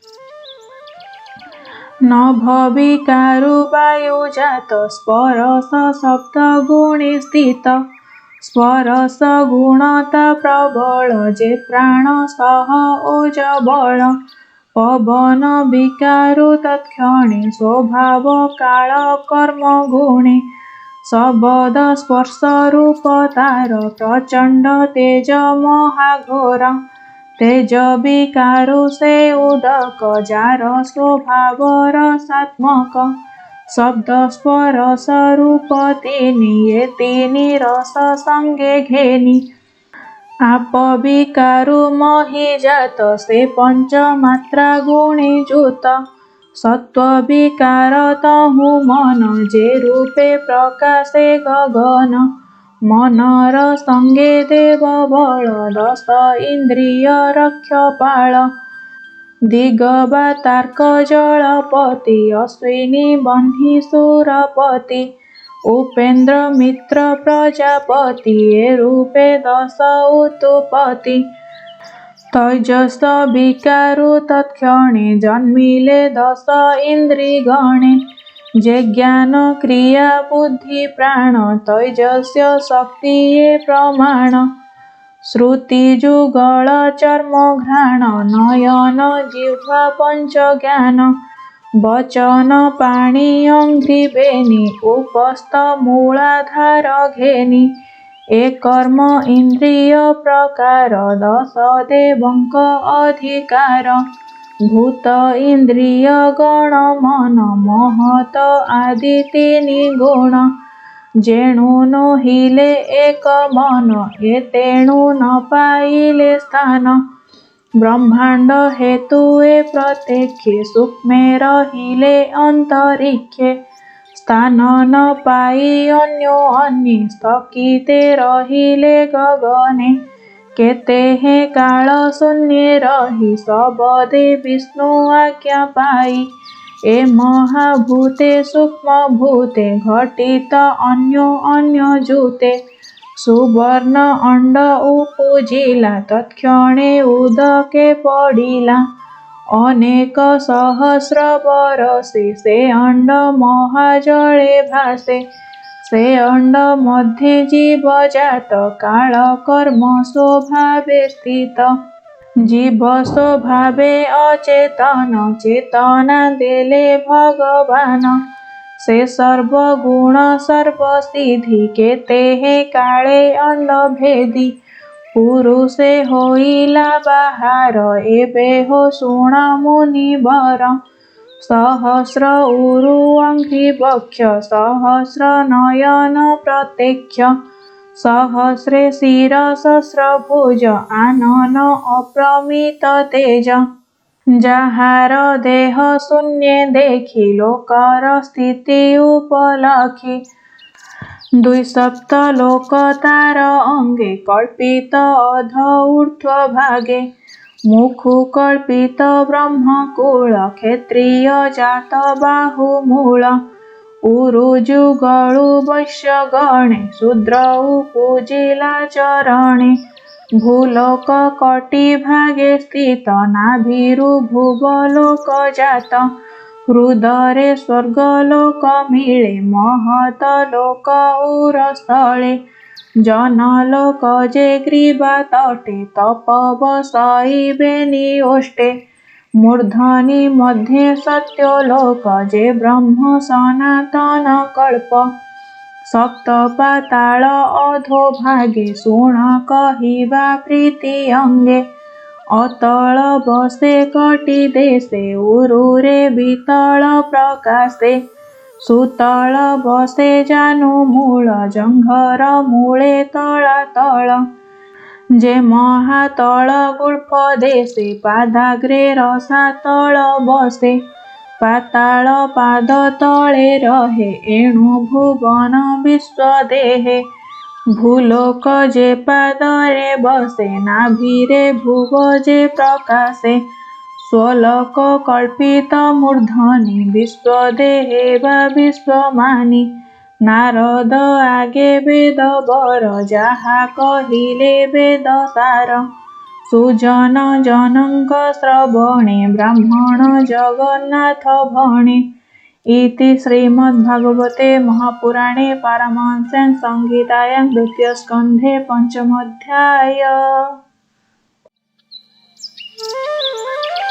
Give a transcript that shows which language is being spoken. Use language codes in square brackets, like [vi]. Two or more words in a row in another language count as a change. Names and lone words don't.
[or] ନଭ ବିକାରୁ ବାୟୁ ଜାତ ସ୍ପର୍ଶ ଶବ୍ଦ ଗୁଣେ ସ୍ଥିତ ସ୍ପର୍ଶ ଗୁଣତା ପ୍ରବଳ ଯେ ପ୍ରାଣ ସହ ଓଜ ବଳ ପବନ ବିକାରୁ ତତ୍କ୍ଷଣେ ସ୍ୱଭାବ କାଳ କର୍ମ ଗୁଣେ ସବଦ ସ୍ପର୍ଶ ରୂପ ତାର ପ୍ରଚଣ୍ଡ ତେଜ ମହାଘୋର ତେଜ ବିକାରୁ ସେ ଉଦକ ଜାର ସ୍ୱଭାବ ରସାତ୍ମକ ଶବ୍ଦ ସ୍ପର୍ଶ ରୂପ ତିନି ଯେ ତିନି ରସ ସଙ୍ଗେ ଘେନି ଆପ ବିକାରୁ ମହି ଜାତ ସେ ପଞ୍ଚ ମାତ୍ରା ଗୁଣେ ଯୁତ ସତ୍ୱ ବିକାର ତହୁ ମନ ଯେ ରୂପେ ପ୍ରକାଶେ ଗଗନ ମନର ସଙ୍ଗେ ଦେବ ବଳ ଦଶ ଇନ୍ଦ୍ରିୟ ରକ୍ଷପାଳ ଦିଗବା ତାର୍କ ଜଳପତି ଅଶ୍ୱିନୀ ବହ୍ନି ସୁରପତି ଉପେନ୍ଦ୍ର ମିତ୍ର ପ୍ରଜାପତି ଏ ରୂପେ ଦଶ ଉତ୍ପତ୍ତି ତୈଜସ ବିକାରୁ ତତ୍କ୍ଷଣେ ଜନ୍ମିଲେ ଦଶ ଇନ୍ଦ୍ରିଗଣେ ଯେ ଜ୍ଞାନ କ୍ରିୟା ବୁଦ୍ଧି ପ୍ରାଣ ତୈଜସ୍ୟ ଶକ୍ତି ଯେ ପ୍ରମାଣ ଶ୍ରୁତି ଯୁଗଳ ଚର୍ମ ଘ୍ରାଣ ନୟନ ଜିହ୍ୱା ପଞ୍ଚ ଜ୍ଞାନ ବଚନ ପାଣି ଅଙ୍ଘ୍ରି ବେନି ଉପସ୍ଥ ମୂଳାଧାର ଘେନି ଏ କର୍ମ ଇନ୍ଦ୍ରିୟ ପ୍ରକାର ଦଶ ଦେବଙ୍କ ଅଧିକାର ଭୂତ ଇନ୍ଦ୍ରିୟ ଗଣ ମନ ମହତ ଆଦି ତିନି ଗୁଣ ଯେଣୁ ନୋହିଲେ ଏକ ମନ ଏ ତେଣୁ ନ ପାଇଲେ ସ୍ଥାନ ବ୍ରହ୍ମାଣ୍ଡ ହେତୁ ଏ ପ୍ରତ୍ୟକ୍ଷେ ସୂକ୍ଷ୍ମେ ରହିଲେ ଅନ୍ତରିକ୍ଷେ ସ୍ଥାନ ନ ପାଇ ଅନ୍ୟୋ ଅନ୍ୟେ ସ୍ଥଗିତେ ରହିଲେ ଗଗନେ କେତେ ହେ କାଳ ଶୂନ୍ୟେ ରହି ସବଦେ ବିଷ୍ଣୁ ଆଜ୍ଞା ପାଇ ଏ ମହାଭୂତେ ସୂକ୍ଷ୍ମ ଭୂତେ ଘଟିତ ଅନ୍ୟୋ ଅନ୍ୟ ଯୁତେ ସୁବର୍ଣ୍ଣ ଅଣ୍ଡ ଉପଜିଲା ତତ୍କ୍ଷଣେ ଉଦକେ ପଡ଼ିଲା ଅନେକ ସହସ୍ର ବରଷେ ସେ ଅଣ୍ଡ ମହାଜଳେ ଭାସେ ସେ ଅଣ୍ଡ ମଧ୍ୟେ ଜୀବ ଜାତ କାଳ କର୍ମ ସ୍ୱଭାବେ ସ୍ଥିତ ଜୀବ ସ୍ୱଭାବେ ଅଚେତନ ଚେତନା ଦେଲେ ଭଗବାନ ସେ ସର୍ବଗୁଣ ସର୍ବସିଦ୍ଧି କେତେ ହେ କାଳେ ଅଣ୍ଡ ଭେଦି ପୁରୁଷେ ହୋଇଲା ବାହାର ଏବେ ହୋ ଶୁଣ ମୁନିବର ସହସ୍ର ଉରୁ ଅଙ୍ଘ୍ରି ବକ୍ଷ ସହସ୍ର ନୟନ ପ୍ରତ୍ୟକ୍ଷ ସହସ୍ରେ ଶିର ସହସ୍ର ଭୁଜ ଆନନ ଅପ୍ରମିତ ତେଜ ଯାହାର ଦେହ ଶୂନ୍ୟ ଦେଖି ଲୋକର ସ୍ଥିତି ଉପଲକ୍ଷୀ ଦ୍ୱିସପ୍ତ ଲୋକ ତାର ଅଙ୍ଗେ କଳ୍ପିତ ଅଧ ଊର୍ଧ୍ୱ ଭାଗେ ମୁଖୁ କଳ୍ପିତ ବ୍ରହ୍ମକୁଳ କ୍ଷତ୍ରିୟ ଜାତ ବାହୁମୂଳ ଉରୁ ଯୁଗଳୁ ବୈଶ୍ୟ ଗଣେ ଶୂଦ୍ର ପୂଜିଲା ଚରଣେ ଭୂଲୋକ କୋଟି ଭାଗେ ସ୍ଥିତ ନାଭିରୁ ଭୁବଲୋକ ଜାତ ହୃଦରେ ସ୍ୱର୍ଗଲୋକ ମିଳେ ମହତ ଲୋକ ଉରସ୍ଥଳେ ଜନଲୋକ ଯେ ଗ୍ରୀବା ତଟେ ତପବ ସଇବେ ନିଓଷ୍ଟେ ମୂର୍ଧ୍ନି ମଧ୍ୟେ ସତ୍ୟଲୋକ ଯେ ବ୍ରହ୍ମ ସନାତନ କଳ୍ପ ସପ୍ତ ପାତାଳ ଅଧୋ ଭାଗେ ଶୁଣ କହିବା ପ୍ରୀତି ଅଙ୍ଗେ ଅତଳ ବସେ କଟି ଦେଶେ ଉରୁରେ ବିତଳ ପ୍ରକାଶେ ସୁତଳ ବସେ ଜାନୁ ମୂଳ ଜଙ୍ଘର ମୂଳେ ତଳାତଳ ଯେ ମହାତଳ ଗୁଲ୍ଫ ଦେଶେ ପାଦାଗ୍ରେ ରସାତଳ ବସେ ପାତାଳ ପାଦ ତଳେ ରହେ ଏଣୁ ଭୁବନ ବିଶ୍ୱ ଦେହେ ଭୂଲୋକ ଯେ ପାଦରେ ବସେ ନାଭିରେ ଭୁବ ଯେ ପ୍ରକାଶେ ସ୍ୱଲୋକ କଳ୍ପିତ ମୂର୍ଧ୍ନି ବିଶ୍ୱ ଦେହେ ବା ବିଶ୍ୱମାନି ନାରଦ ଆଗେ ବେଦ ବର ଯାହା କହିଲେ ବେଦ ସାର ସୁଜନ ଜନକ ଶ୍ରବଣେ ବ୍ରାହ୍ମଣ ଜଗନ୍ନାଥ ଭଣେ [sa] इति श्रीमद्भागवते महापुराणे पारमहंस्यां संहितायां द्वितीय स्कन्धे पंचमोऽध्याय।